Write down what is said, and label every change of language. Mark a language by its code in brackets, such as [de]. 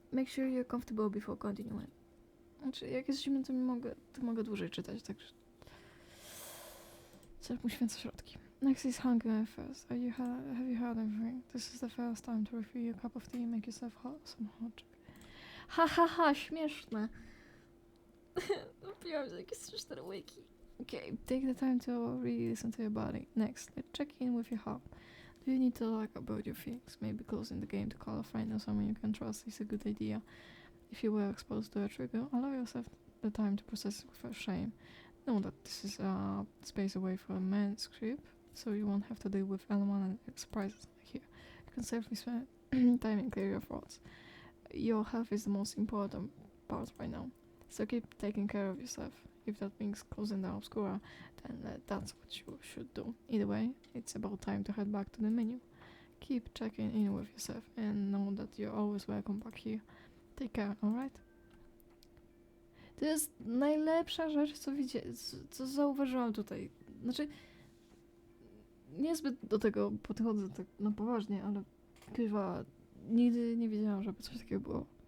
[en] Make sure you're comfortable before continuing. [pl] Znaczy, jak jest zimno, to mogę dłużej czytać, także... Cel uświęca środki. [en] Next is hunger and thirst. Have you heard anything? This is the first time to refill your cup of tea and make yourself some hot chocolate. [pl] Ha ha ha, śmieszne. Napiłam się jakieś 3-4 łyki. [en] Okay, take the time to really listen to your body. Next, let's check in with your heart. Do you need to talk about your feelings? Maybe closing the game to call a friend or someone you can trust is a good idea. If you were exposed to a trigger, allow yourself the time to process without shame. Know that this is a space away from a manuscript, so you won't have to deal with unwanted surprises here. You can safely spend time and clear your thoughts. Your health is the most important part right now, so keep taking care of yourself. If that means closing down Obscura, then that's what you should do. Either way, it's about time to head back to the menu. Keep checking in with yourself and know that you're always welcome back here. Take care, alright? [pl] To jest najlepsza rzecz, co zauważyłam tutaj. Znaczy, niezbyt do tego podchodzę tak na poważnie, ale chyba nigdy nie wiedziałam, żeby coś takiego było.